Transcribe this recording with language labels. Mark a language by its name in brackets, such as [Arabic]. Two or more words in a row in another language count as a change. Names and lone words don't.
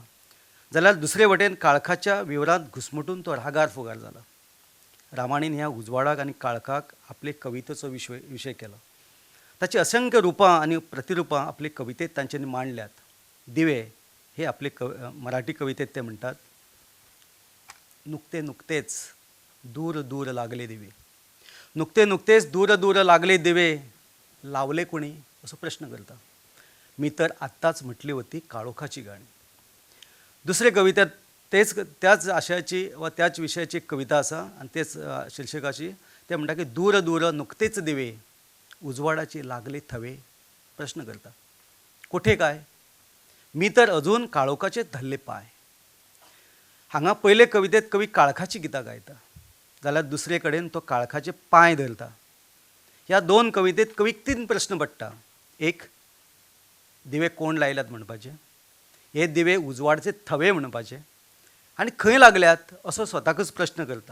[Konkani] जाल्यार दुसरे वटेन काळखाच्या विवरांत घुसमटून तो रागार फुगार जाला. रामायणान ह्या उजवाडाक आनी काळखाक आपले कवितेचो विशय केला. ताची असंख्य रुपां आनी प्रतिरुपां आपले कवितेंत तांच्यांनी मांडल्यात. दिवे हे आपले मराठी कवितेंत ते म्हणटात, [Marathi] नुकतेच दूर दूर लागले दिवे. नुकतेच दूर दूर लागले दिवे लावले कोणी [Konkani] असो प्रश्न करता. [Marathi] मी तर आत्ताच म्हटली होती काळोखाची गाणी. [Konkani] दुसरे कवितेत त्याच आशयाची वा त्याच विशयाची एक कविता आसा आनी तेच शीर्षकाची. ते म्हणटा की [Marathi] दूर दूर नुकतेच दिवे उजवाडाचे लागले थवे [Konkani] प्रश्न करता. [Marathi] कोठे काय? मी तर अजून काळोखाचे धरले पाय. [Konkani] हांगा पयले कवितेत कवी काळखाची गितां गायता जाल्यार दुसरे कडेन तो काळखाचे पांय धरता. ह्या दोन कवितेत कवीक तीन प्रश्न पडटा. एक, दिवे कोण लायल्यात म्हणपाचे. हे दिवे उजवाडचे थवे म्हणपाचे आनी खंय लागल्यात असो स्वताकच प्रश्न करता.